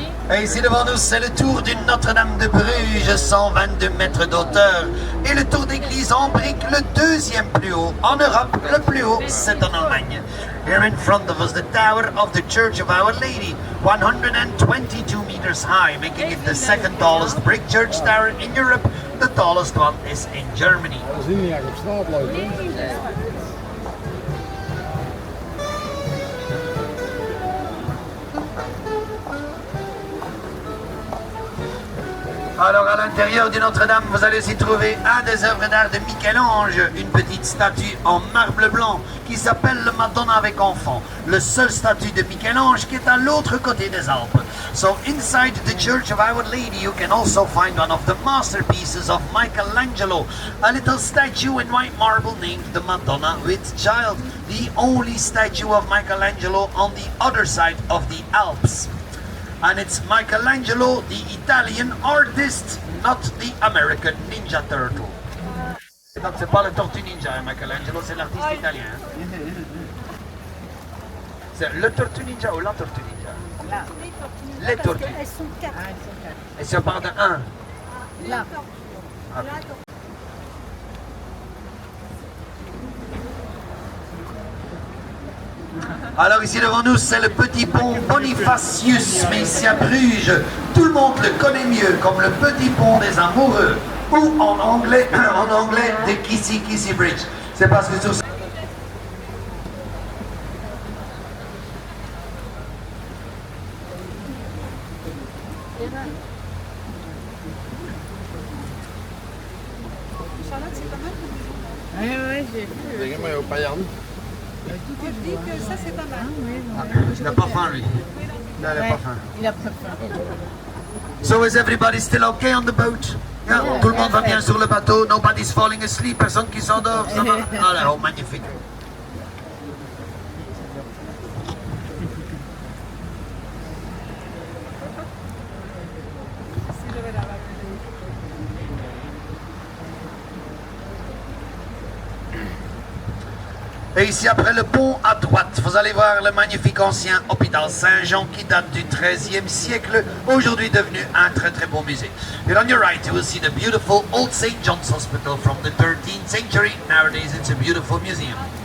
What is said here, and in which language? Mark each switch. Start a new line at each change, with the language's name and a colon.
French: Et ici devant nous, c'est le tour du Notre-Dame de Bruges, 122 mètres d'auteur. Et le tour d'église en brique, le deuxième plus haut en Europe. Le plus haut, c'est en Allemagne.
English: Here in front of us, the tower of the Church of Our Lady, 122 meters high, making it the second tallest brick church tower in Europe. The tallest one is in Germany.
Dutch: We zien niet echt op straat lopen.
French: Alors à l'intérieur du Notre-Dame, vous allez y trouver un des œuvres d'art de Michel-Ange, une petite statue en marbre blanc qui s'appelle le Madonna avec enfant, le seul statue de Michel-Ange qui est à l'autre côté des Alpes.
English: So inside the Church of Our Lady you can also find one of the masterpieces of Michelangelo, a little statue in white marble named the Madonna with Child, the only statue of Michelangelo on the other side of the Alps. And it's Michelangelo, the Italian artist, not the American Ninja Turtle.
French: Donc c'est pas le Tortue Ninja, Michelangelo, c'est l'artiste italien. C'est le Tortue Ninja ou la Tortue Ninja? Les tortues. Elles sont quatre. Et si on parle de un? Là. Alors ici devant nous, c'est le petit pont Bonifacius, mais ici à Bruges, tout le monde le connaît mieux comme le petit pont des amoureux, ou en anglais, the Kissy Kissy Bridge. C'est parce que tout ça... Charlotte, c'est pas mal. Oui, j'ai vu.
Dutch: Zeg maar op Jan.
French: Je dis que ça, c'est pas mal. Il n'a pas faim lui. Non, il n'a pas faim. Il a pas faim.
English: So is everybody still okay on the boat?
French: Yeah, tout le monde va bien sur le bateau,
English: nobody's falling asleep,
French: personne qui s'endort, ça va? Alors, magnifique. Et ici, après le pont, à droite, vous allez voir le magnifique ancien hôpital Saint-Jean qui date du XIIIe siècle, aujourd'hui devenu un très très beau musée.
English: And on your right, you will see the beautiful old St. John's Hospital from the 13th century. Nowadays, it's a beautiful museum.